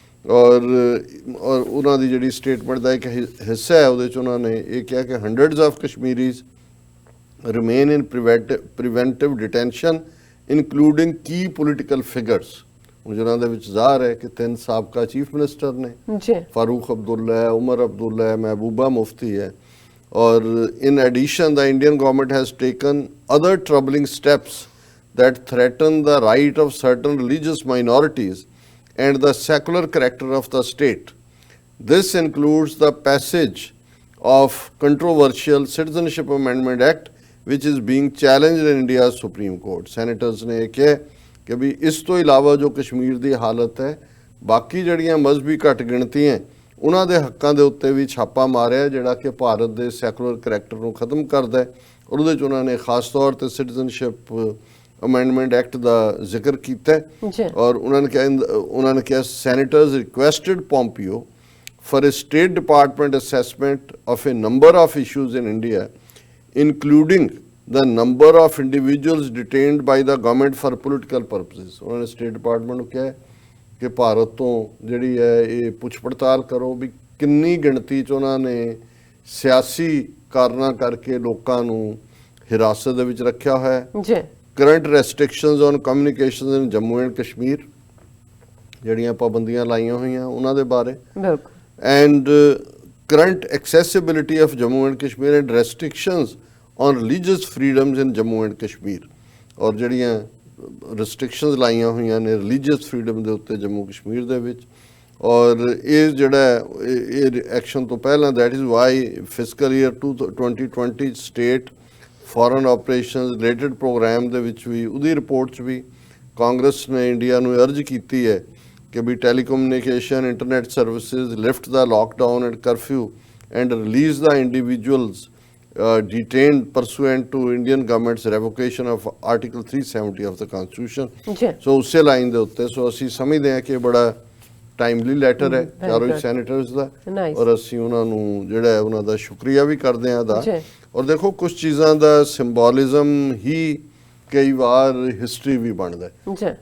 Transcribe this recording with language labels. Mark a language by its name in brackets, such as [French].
[Punjabi] ਔਰ ਉਹਨਾਂ ਦੀ ਜਿਹੜੀ ਸਟੇਟਮੈਂਟ ਦਾ ਇੱਕ ਹਿੱਸਾ ਹੈ ਉਹਦੇ 'ਚ ਉਹਨਾਂ ਨੇ ਇਹ ਕਿਹਾ ਕਿ [English] Hundreds of Kashmiris remain in preventive detention including key political figures। [Punjabi] ਜਿਹਨਾਂ ਦੇ ਵਿੱਚ ਜ਼ਾਹਰ ਹੈ ਕਿ 3 ਸਾਬਕਾ ਚੀਫ ਮਿਨਿਸਟਰ ਨੇ, ਜੀ [Hindi] फारूक अब्दुल्ला है, उमर अब्दुल्ला है, महबूबा मुफ्ती है। [English] और in addition the Indian government has taken other troubling steps that threaten the right of certain religious minorities and the secular character of the state. This includes the passage of controversial Citizenship Amendment Act which is being challenged in India's Supreme Court. [Punjabi] Senators ਨੇ ਇਹ ਕਿਹਾ ਕਿ ਵੀ ਇਸ ਤੋਂ ਇਲਾਵਾ ਜੋ ਕਸ਼ਮੀਰ ਦੀ ਹਾਲਤ ਹੈ, ਬਾਕੀ ਜਿਹੜੀਆਂ ਮਜ਼ਹਬੀ ਘੱਟ ਗਿਣਤੀਆਂ ਉਹਨਾਂ ਦੇ ਹੱਕਾਂ ਦੇ ਉੱਤੇ ਵੀ ਛਾਪਾ ਮਾਰਿਆ ਜਿਹੜਾ ਕਿ ਭਾਰਤ ਦੇ ਸੈਕੂਲਰ ਕਰੈਕਟਰ ਨੂੰ ਖਤਮ ਕਰਦਾ ਹੈ। ਔਰ ਉਹਦੇ 'ਚ ਉਹਨਾਂ ਨੇ ਖਾਸ ਤੌਰ ਤੇ ਸਿਟੀਜ਼ਨਸ਼ਿਪ ਅਮੈਂਡਮੈਂਟ ਐਕਟ ਦਾ ਜ਼ਿਕਰ ਕੀਤਾ ਹੈ। ਜੀ ਔਰ ਉਹਨਾਂ ਨੇ ਕਿਹਾ [English] Senators requested Pompeo for a State Department assessment of a number of issues in India, including the number of individuals detained by the government for political purposes. [Punjabi] ਉਹਨਾਂ ਨੇ ਸਟੇਟ ਡਿਪਾਰਟਮੈਂਟ ਨੂੰ ਕਿਹਾ ਕਿ ਭਾਰਤ ਤੋਂ ਜਿਹੜੀ ਹੈ ਇਹ ਪੁੱਛ ਪੜਤਾਲ ਕਰੋ ਵੀ ਕਿੰਨੀ ਗਿਣਤੀ 'ਚ ਉਹਨਾਂ ਨੇ ਸਿਆਸੀ ਕਾਰਨਾਂ ਕਰਕੇ ਲੋਕਾਂ ਨੂੰ ਹਿਰਾਸਤ ਦੇ ਵਿੱਚ ਰੱਖਿਆ ਹੋਇਆ ਹੈ। ਜੀ [English] current restrictions on communications in Jammu and Kashmir, [Punjabi] ਜਿਹੜੀਆਂ ਪਾਬੰਦੀਆਂ ਲਾਈਆਂ ਹੋਈਆਂ ਉਹਨਾਂ ਦੇ ਬਾਰੇ, ਬਿਲਕੁਲ [English] and current accessibility of Jammu and Kashmir and restrictions on religious freedoms in Jammu and Kashmir। [Punjabi] ਔਰ ਜਿਹੜੀਆਂ restrictions ਲਾਈਆਂ ਹੋਈਆਂ ਨੇ religious freedom ਦੇ ਉੱਤੇ ਜੰਮੂ ਕਸ਼ਮੀਰ ਦੇ ਵਿੱਚ। ਔਰ ਇਹ ਜਿਹੜਾ ਇਹ ਐਕਸ਼ਨ ਤੋਂ ਪਹਿਲਾਂ [English] that is why fiscal year 2020 state foreign operations related program [Punjabi] ਦੇ ਵਿੱਚ ਵੀ ਉਹਦੀ ਰਿਪੋਰਟ 'ਚ ਵੀ ਕਾਂਗਰਸ ਨੇ ਇੰਡੀਆ ਨੂੰ ਅਰਜ਼ ਕੀਤੀ ਹੈ ਕਿ ਵੀ [English] telecommunication, internet services, lift the lockdown and curfew and release the individuals detained pursuant to Indian government's revocation of Article 370 of the Constitution। [Punjabi] ਜੀ ਸੋ ਉਸੇ ਲਾਈਨ ਦੇ ਉੱਤੇ ਸੋ ਅਸੀਂ ਸਮਝਦੇ ਹਾਂ ਕਿ ਬੜਾ ਟਾਈਮਲੀ ਲੈਟਰ ਹੈ ਚਾਰੋਂ ਹੀ ਸੈਨੇਟਰਸ ਦਾ, [English] Nice। [Punjabi] ਔਰ ਅਸੀਂ ਉਹਨਾਂ ਨੂੰ ਜਿਹੜਾ ਹੈ ਉਹਨਾਂ ਦਾ ਸ਼ੁਕਰੀਆ ਵੀ ਕਰਦੇ ਹਾਂ ਅਦਾ। ਜੀ ਔਰ ਦੇਖੋ ਕੁਝ ਚੀਜ਼ਾਂ ਦਾ ਸਿੰਬੋਲਿਜ਼ਮ ਹੀ ਕਈ ਵਾਰ ਹਿਸਟਰੀ ਵੀ ਬਣਦਾ ਹੈ। ਜੀ